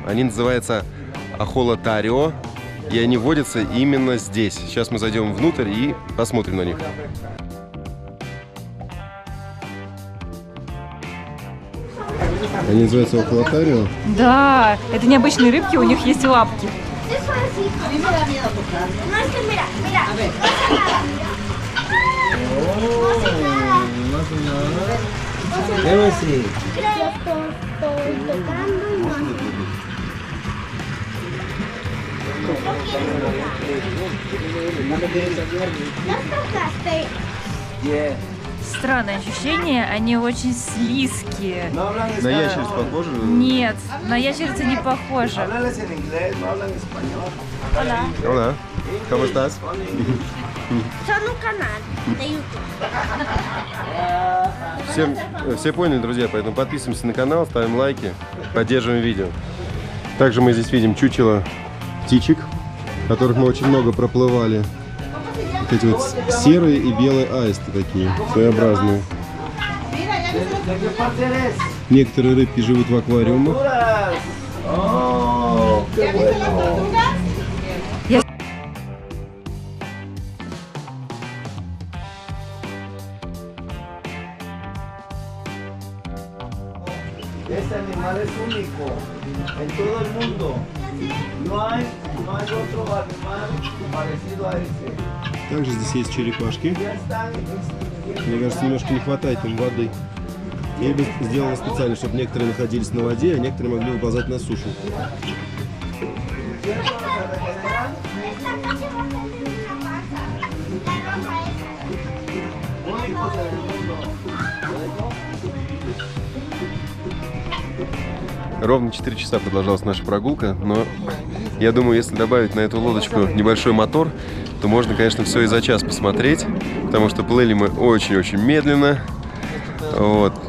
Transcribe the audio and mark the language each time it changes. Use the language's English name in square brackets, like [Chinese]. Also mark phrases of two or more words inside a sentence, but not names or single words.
[Russian] Они называются ахолотарио, и они водятся именно здесь. Сейчас мы зайдем внутрь и посмотрим на них. Они называются ахолотарио? Да, это необычные рыбки, у них есть лапки. [Spanish] A mí me da miedo tocar. No, es que mira, mira, no pasa nada. [English] Let me see. [Spanish] Yo estoy tocando y no. ¿Las tocaste? [English] Yeah. [Russian] странное ощущение, они очень слизкие. [Spanish] No hablan [Russian] На [Spanish] español. [Russian] ящериц похоже? Нет, на ящерицу не похоже. [Spanish] Háblales en inglés, no hablan español. Hola. ¿Cómo estás? Son un canal de YouTube. [Russian] Все поняли, друзья, поэтому подписываемся на канал, ставим лайки, поддерживаем видео. Также мы здесь видим чучело птичек, которых мы очень много проплывали. Вот эти вот серые и белые аисты такие, своеобразные. [Spanish] ¿De qué parte eres? [Russian] Некоторые рыбки живут в аквариумах. [Spanish] Honduras. Oh, qué bueno. Este animal es único en todo el mundo. No hay otro animal parecido a este. [Russian] Также здесь есть черепашки. [Spanish] Ya están extinguiendo. [Russian] Мне кажется, немножко не хватает им воды. И сделано специально, чтобы некоторые находились на воде, а некоторые могли выползать на сушу. [Spanish] Esta casi va a tener una masa. La roja esa. Únicos en el mundo. [Russian] Ровно 4 часа продолжалась наша прогулка, но я думаю, если добавить на эту лодочку небольшой мотор, то можно, конечно, все и за час посмотреть, потому что плыли мы очень-очень медленно. Вот.